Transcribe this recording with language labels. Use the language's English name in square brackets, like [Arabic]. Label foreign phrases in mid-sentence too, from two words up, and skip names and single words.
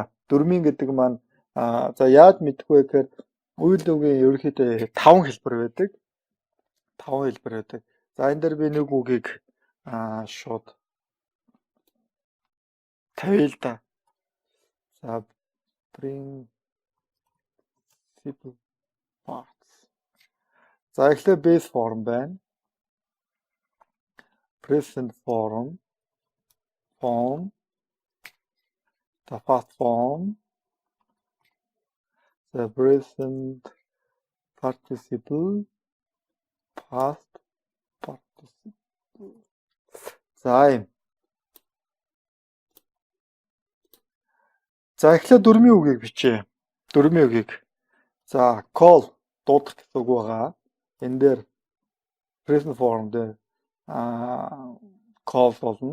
[Mongolian] Дөрмийн гэдэг маань за яаж мэдэх вэ гэхээр үйл үгийн ерөнхийдөө 5 хэлбэр байдаг. 5 хэлбэр байдаг. За энэ дээр би нэг үгийг шууд тавья л да. [English] За principal parts. [Mongolian] За эхлээд [English] base form [Mongolian] байна. [English] Present form, the past form, the present participle, past participle. [Mongolian] За эхлээд дөрмийн үгийг бичье. Дөрмийн үгийг. За call дуудах гэсэн үг байгаа. Энэ дээр [English] present form [Mongolian] дээр call болно.